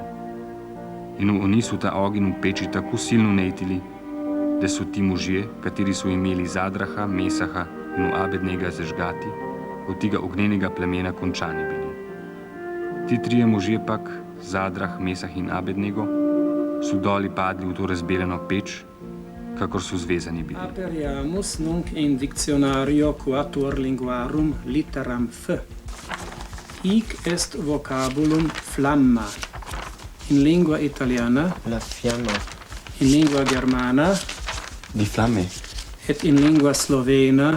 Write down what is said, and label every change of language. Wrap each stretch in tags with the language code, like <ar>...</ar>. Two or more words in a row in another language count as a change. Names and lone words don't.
<sl>In oni so ta ogenj v peči tako silno nejtili, da so ti možje, kateri so imeli Zadraha, Mesaha in Abednega zažgati, od tega ognjenega plemena končani bili. Ti trije možje pak, Zadrah, Mesah in Abednego, so doli padli v to razbeljeno peč, kakor so zvezani bili.</sl> <la>Aperiamus nunc in dictionario quatuor linguarum litteram F. Hic est vocabulum flamma. In lingua italiana,</la> <it>La fiamma.</it> <la>in lingua germana,</la> <de>Di flamme.</de> <la>et in lingua slovena,</la>